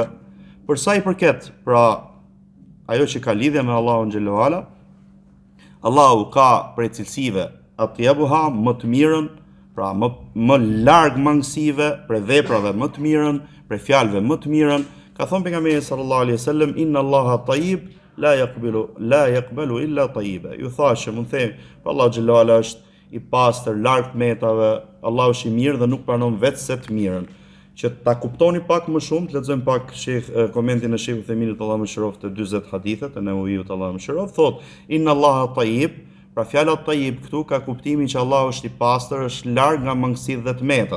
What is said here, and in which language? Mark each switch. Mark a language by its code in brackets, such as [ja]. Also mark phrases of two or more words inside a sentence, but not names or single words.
[sq] Për sa I përket, pra ajo që ka lidhje me Allahun [ar] جل وعلا, [sq] Allahu ka prej cilësive atyabuha më të mirën, pra më larg mangësive, prej veprave më të mirën, prej fjalëve më të mirën. Ka thënë pejgamberi [ar] صلى الله عليه وسلم إن الله طيب لا يقبل إلا طيبا. [sq] Ju thashë mund të them, Allahu [ar] جل وعلا [sq] është I pastër, larg metave, Allahu është I mirë dhe nuk pranon vetë se të mirën. Që ta kuptoni pak më shumë, të lexojmë pak komentin e Sheikh Uthayminit Allahu më shëroft të 40 hadithet e Nevojit Allahu më shëroft, thot [ar] إن الله طيب, [sq] pra fjala tayyib këtu ka kuptimin që Allahu është I pastër, është larg nga mangësitë dhe tmetat.